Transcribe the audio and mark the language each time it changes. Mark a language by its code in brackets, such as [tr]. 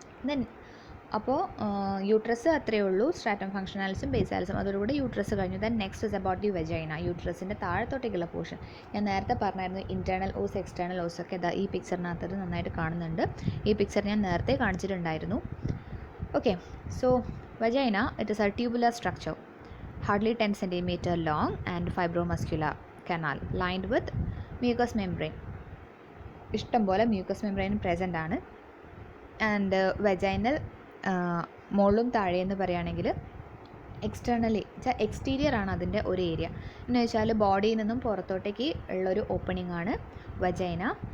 [ml] Then അപ്പോൾ uterus അത്രയേ ഉള്ളൂ, സ്ട്രാറ്റം ഫങ്ഷനാലിസും ബേസാലിസും, അതോടുകൂടി യൂട്രസ് കഴിഞ്ഞു. [en] then next is about the vagina, [ml] യൂട്രസിൻ്റെ താഴത്തോട്ടേക്കുള്ള portion. ഞാൻ നേരത്തെ പറഞ്ഞായിരുന്നു ഇൻറ്റേർണൽ ഓസ് എക്സ്റ്റേണൽ ഓസ് ഒക്കെ ഇതാ ഈ പിക്ചറിനകത്ത് നന്നായിട്ട് കാണുന്നുണ്ട്. ഈ പിക്ചർ ഞാൻ നേരത്തെ കാണിച്ചിട്ടുണ്ടായിരുന്നു. [en] Okay, so vagina it is a tubular structure hardly 10 cm long and fibromuscular canal lined with mucous membrane. [ml] ഇഷ്ടം പോലെ മ്യൂക്കസ് മെംബ്രെയിൻ പ്രസൻ്റ് ആണ്. ആൻഡ് വെജൈനൽ മുകളിലും താഴെയെന്ന് പറയുകയാണെങ്കിൽ എക്സ്റ്റേർണലി എക്സ്റ്റീരിയർ ആണ് അതിൻ്റെ ഒരു ഏരിയ. എന്ന് വെച്ചാൽ ബോഡിയിൽ നിന്നും പുറത്തോട്ടേക്ക് ഉള്ളൊരു ഓപ്പണിംഗ് ആണ് വെജൈന.